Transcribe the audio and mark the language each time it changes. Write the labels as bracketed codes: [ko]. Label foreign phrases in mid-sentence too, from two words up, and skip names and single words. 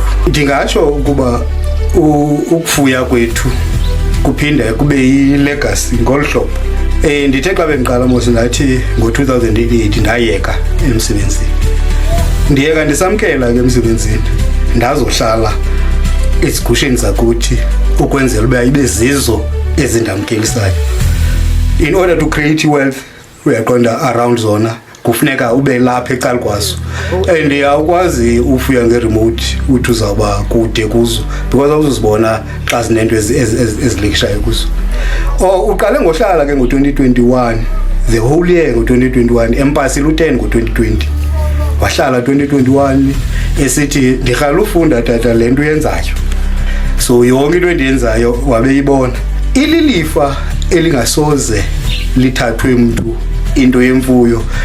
[xh] Ndingatsho ukuba ukufuya kwethu kuphinde kube yi-legacy ngolu hlobo. Ndithe xa bendiqala mos ndathi ngo-2008 ndayeka emsebenzini. Ndiyeka ndisamkela ke emsebenzini ndazohlala ezigusheni zakuthi ukwenzela uba ibe zizo ezindamkelisayo. [en] In order to create wealth [xh] uyaqonda around zona kufuneka ube lapha ecala kwazo, and awukwazi ufuya nge-remote uthi uzawuba kude kuzo because awuzuzibona xa zinento ezilekishayo kuzo. Uqale ngohlala ke ngo-2021, [en] the whole year [xh] ngo-2021, empasile u-10 ngo-2020. Wahlala 2021 esithi ndirhala ufunda tata le nto uyenzayo, so yonke into endiyenzayo wabeyibona. Ililifa elingasoze lithathwe mntu into yemfuyo.